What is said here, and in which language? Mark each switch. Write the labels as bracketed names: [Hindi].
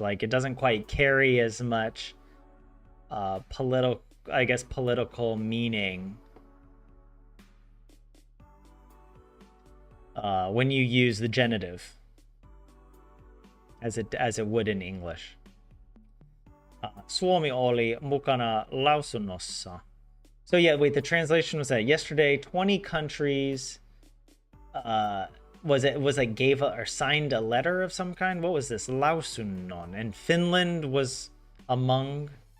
[English] Like it doesn't quite carry as much political meaning when you use the genitive as it would in English. [Finnish] Suomi oli mukana lausunnossa. [English] So yeah, wait, the translation was that yesterday 20 countries was like gave or signed a letter of some kind. What was this? Lausunnon. And Finland was among.